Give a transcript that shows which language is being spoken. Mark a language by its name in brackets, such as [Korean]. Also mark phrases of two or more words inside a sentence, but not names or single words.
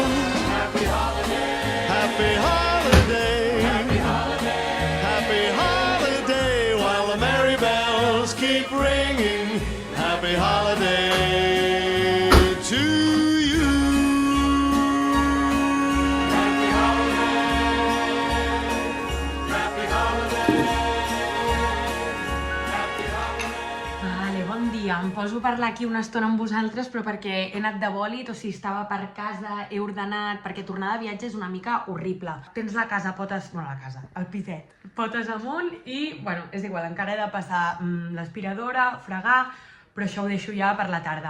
[English] Happy holiday, happy holiday, happy holiday, happy holiday, while the merry bells keep ringing, happy holiday to you. Happy holiday, happy holiday, happy holiday. [Catalan] Vale, bon dia. Em poso a parlar aquí una estona amb vosaltres, però perquè he anat de bòlit, o sigui, estava per casa, he ordenat, perquè tornar de viatge és una mica horrible. Tens la casa potes... no, la casa, el piset, potes amunt i, bueno, és igual, encara he de passar l'aspiradora, fregar, però això ho deixo ja per la tarda.